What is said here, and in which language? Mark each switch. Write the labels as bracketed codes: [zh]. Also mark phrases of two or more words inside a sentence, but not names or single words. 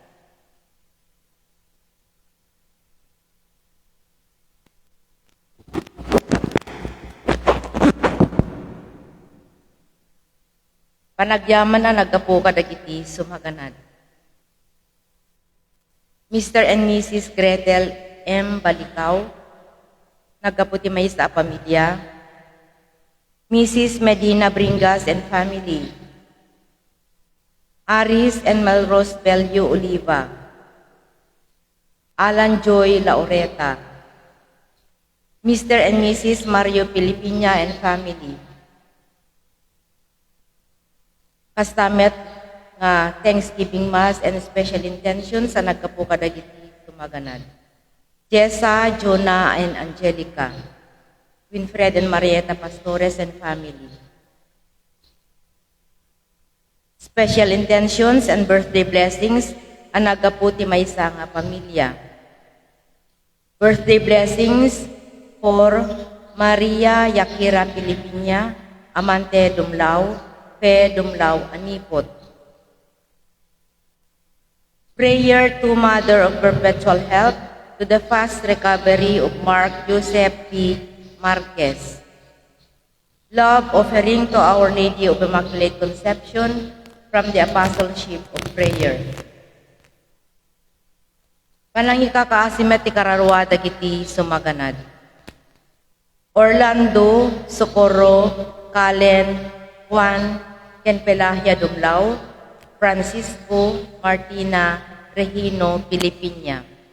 [ilo] Panagyaman na nagapo kadagiti sumaganad. [en] Mr. and Mrs. Gretel M. [ilo] Balikaw, nagapo ti maysa a pamilya. [en] Mrs. Medina Bringas and family. Aris and Melrose Belio Oliva. Alan Joy Laureta. Mr. and Mrs. Mario Pilipina and family. [ilo] Kastamet nga [en] Thanksgiving Mass and special intention [ilo] sa nagkapo kadagiti tumaganad. [en] Jessa, Jonah, and Angelica. Winfred and Marieta Pastores and family. Special intentions and birthday blessings [ilo] ang nagaputi may isang pamilya. [en] Birthday blessings for Maria Yakira Pilipina, Amante Dumlao, Fe Dumlao Anipot. Prayer to Mother of Perpetual Health to the fast recovery of Mark Joseph P. Marquez. Love offering to Our Lady of Immaculate Conception from the Apostleship of Prayer. [ilo] Panangikakaasimet ti kararwa dagiti sumaganad. Orlando, Socorro, Calen, Juan, ken Pelahia Dumlao, Francisco, Martina, Regino, Pilipina.